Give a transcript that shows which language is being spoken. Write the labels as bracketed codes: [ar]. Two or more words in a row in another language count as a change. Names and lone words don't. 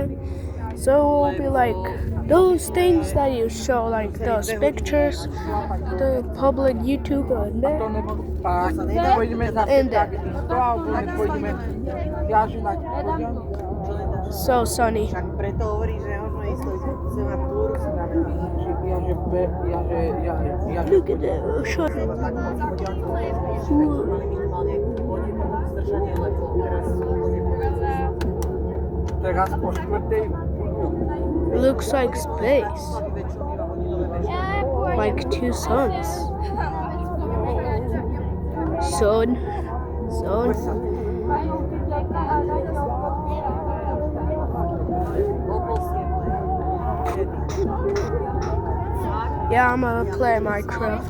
[en] So it will be like those things that you show, like those pictures, the public YouTube and that. And that. So sunny. [sk] Preto hovorí, že možno ísť na túru. [en] Look at that. Short. [sk] Teraz po štvrtej. [en] Looks like space. Like two suns. Sun. Yeah, I'm gonna play Minecraft.